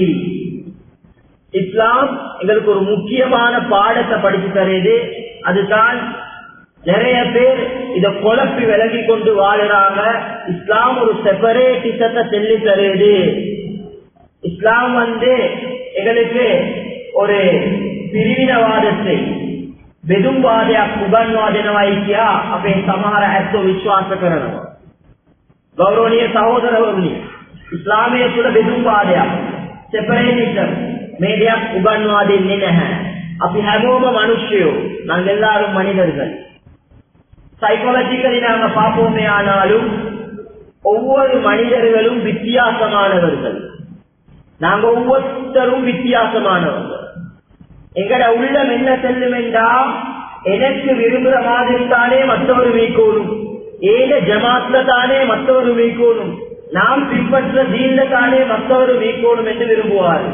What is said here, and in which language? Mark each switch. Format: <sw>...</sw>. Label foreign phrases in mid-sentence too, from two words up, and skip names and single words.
<ta>இஸ்லாம் எங்களுக்கு ஒரு முக்கியமான பாடத்தை படிச்சு தருது. அதுதான் நிறைய பேர் இத குழப்பி விலகி கொண்டு வாழுறாங்க. இஸ்லாம் ஒரு செப்பரேட்டிசத்தை சொல்லி தருது. இஸ்லாம் எங்களுக்கு ஒரு பிரிவினவாதத்தை</ta> <si>බෙදුම්වාදයක් උගන්වා දෙනවයි කියා අපේ සමහර ඇත්තෝ විශ්වාස කරනවා. ගෞරවනීය සහෝදරවරුනි, ඉස්ලාමයේ තුල බෙදුම්වාදයක්, செப்பரேட்டிசம் මේ දෙයක් උගන්වා දෙන්නේ නැහැ. අපි හැමෝම මිනිස්සුයෝ,</si> <ta>நாங்கள் எல்லாரும் மனிதர்கள். சைக்காலஜிக்கலி நாங்க பாப்போமே ஆனாலும் ஒவ்வொரு மனிதர்களும் வித்தியாசமானவர்கள். நாங்க ஒவ்வொருத்தரும் வித்தியாசமானவர்கள். எங்கட உள்ளம் என்ன செல்லும் என்றா, எனக்கு விரும்புற மாதிரி தானே மற்றொரு மீக்கோணும், ஏன ஜமாத்ல தானே மற்றொரு மீக்கோணும், நாம் பின்பற்ற தீன்ல தானே மற்றொரு மீக்கோணும் என்று விரும்புவார்கள்.</ta>